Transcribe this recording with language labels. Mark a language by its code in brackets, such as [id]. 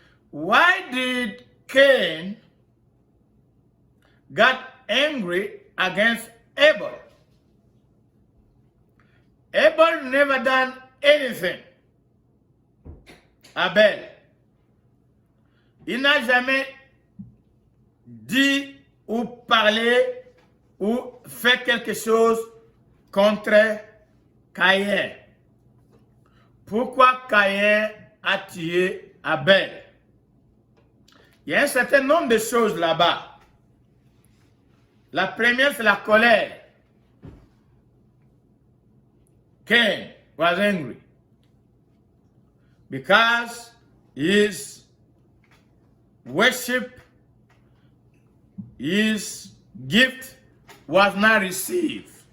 [en] Why did Cain got angry against Abel? Abel never done anything. [fr] Abel, il n'a jamais dit ou parlé ou fait quelque chose contre Caïn. Pourquoi Caïn a tué Abel? Il y a un certain nombre de choses là-bas. La première, c'est la colère. [en] Cain was angry because his worship, his gift was not received.